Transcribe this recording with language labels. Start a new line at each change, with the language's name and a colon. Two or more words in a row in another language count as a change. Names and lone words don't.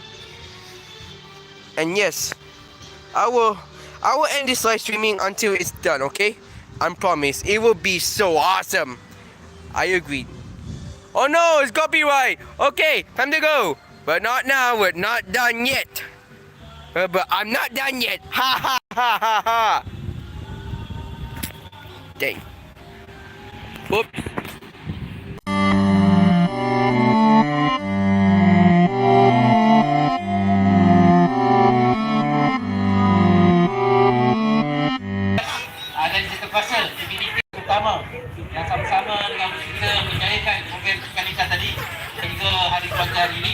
English: And yes, I will end this live streaming until it's done, okay? I promise. It will be so awesome. I agree. Oh no, it's copyright. Okay, time to go. But not now, we're not done yet. But I'm not done yet. Ha ha ha ha ha. Dang. Whoops.
Malay: Dan kita kuasa PPDK Utama yang sama-sama dengan kita menjayakan program perkalikan tadi hingga hari keluarga hari ini.